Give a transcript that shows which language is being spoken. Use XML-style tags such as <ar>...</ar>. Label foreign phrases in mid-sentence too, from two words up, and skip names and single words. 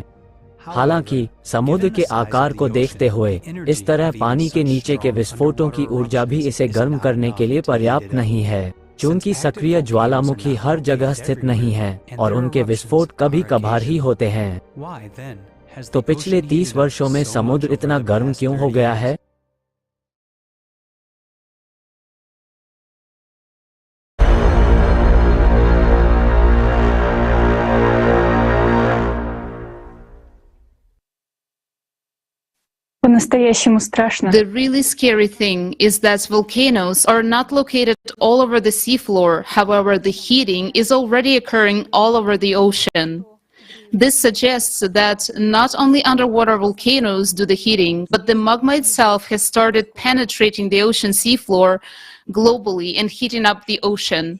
<hi>हालांकि समुद्र के आकार को देखते हुए इस तरह पानी के नीचे के विस्फोटों की ऊर्जा भी इसे गर्म करने के लिए पर्याप्त नहीं है, चूंकि सक्रिय ज्वालामुखी हर जगह स्थित नहीं है और उनके विस्फोट कभी कभार ही होते हैं। तो पिछले 30 वर्षों में समुद्र इतना गर्म क्यों हो गया है?</hi> <ru>По-настоящему страшно.</ru> <en>The really scary thing is that volcanoes are not located all over the seafloor. However, the heating is already occurring all over the ocean. This suggests that not only underwater volcanoes do the heating, but the magma itself has started penetrating the ocean seafloor globally and heating up the ocean.</en>